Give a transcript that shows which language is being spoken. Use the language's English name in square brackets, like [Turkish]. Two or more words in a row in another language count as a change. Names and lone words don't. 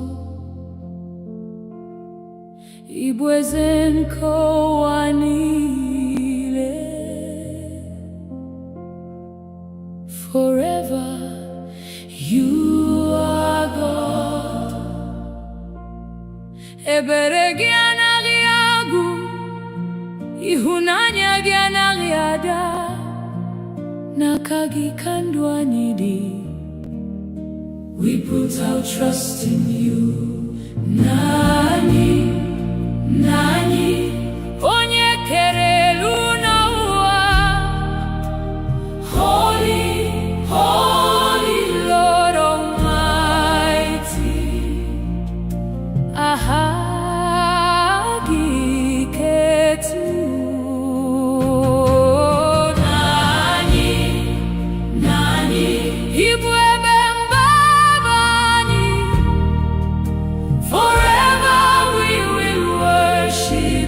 [Igbo] Ị bụ eze nke ụwa niile. [English] Forever you are God. [Igbo] Ebere gị anaghị agwụ, ịhụnanya gị anaghị ada. N'aka gị ka ndụ anyị dị. [English] We put our trust in you. [Igbo] Nani, nani, onye kere elu na ụwa. [English] Holy, holy Lord Almighty. [Igbo] Aha gị ketu. Nani, nani, Ibu ebe mgbaba anyị. [English] Forever we will worship.